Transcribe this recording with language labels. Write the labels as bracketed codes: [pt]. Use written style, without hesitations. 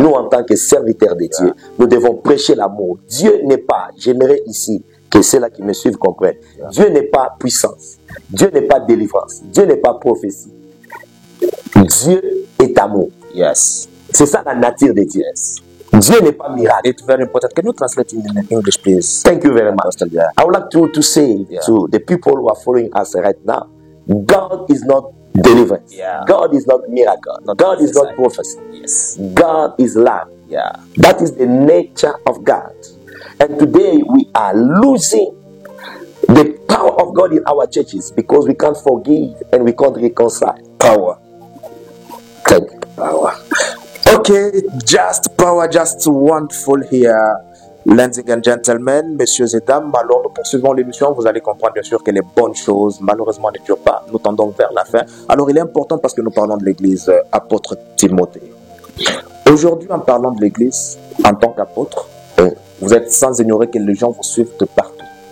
[fr] Nous, en tant que serviteurs de Dieu, nous devons prêcher l'amour. Dieu n'est pas, j'aimerais ici que ceux-là qui me suivent comprennent, Dieu n'est pas puissance, Dieu n'est pas délivrance, Dieu n'est pas prophétie. Dieu est amour. [en] Yes. [fr] C'est ça la nature de Dieu. [en] Yes. [fr] Dieu n'est pas miracle. [en] It's very important. Can you translate in English, please? Thank you very much. Pastor, yeah. I would like to say to the people who are following us right now, God is not deliverance. Yeah. God is not miracle. God is not prophecy. Yes. God is love. Yeah. That is the nature of God. And today we are losing the power of God in our churches because we can't forgive and we can't reconcile. Power. Thank you. Power. Okay, just power, just wonderful here. Ladies and gentlemen, [fr] messieurs et dames, alors nous poursuivons l'émission. Vous allez comprendre bien sûr que les bonnes choses, malheureusement, ne durent pas. Nous tendons vers la fin. Alors il est important parce que nous parlons de l'église apôtre Timothée. Aujourd'hui, en parlant de l'église, en tant qu'apôtre, vous êtes sans ignorer que les gens vous suivent de partout.